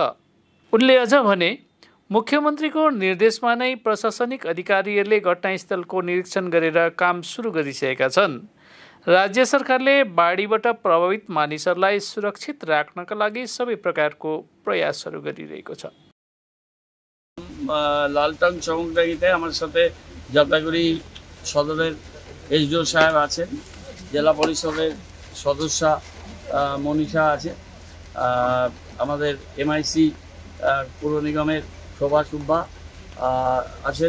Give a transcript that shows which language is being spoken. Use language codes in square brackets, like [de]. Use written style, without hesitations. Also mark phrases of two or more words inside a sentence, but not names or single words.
[ne] उनले अझ भने, मुख्यमन्त्रीको निर्देशमा नै प्रशासनिक अधिकारीहरूले घटनास्थलको निरीक्षण गरेर काम सुरु गरिसकेका छन्। राज्य सरकारले बाढीबाट प्रभावित मानिसहरूलाई सुरक्षित राख्नका लागि सबै प्रकारको प्रयासहरू गरिरहेको छ। [bn] লালটং চমকডাঙ্গিতে আমার সাথে জলপাইগুড়ি সদরের এসডিও সাহেব আছেন, জেলা পরিষদের সদস্যা মনীষা আছে, আমাদের এমআইসি পৌর নিগমের শোভা সুব্বা আছেন।